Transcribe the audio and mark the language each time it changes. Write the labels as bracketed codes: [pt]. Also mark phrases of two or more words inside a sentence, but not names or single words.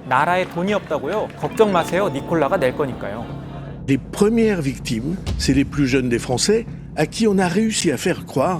[ko] 나라에 돈이 없다고요? 걱정 마세요. 니콜라가 낼 거니까요. [fr] Les premières victimes, c'est les plus jeunes des Français, à qui on a réussi à faire croire.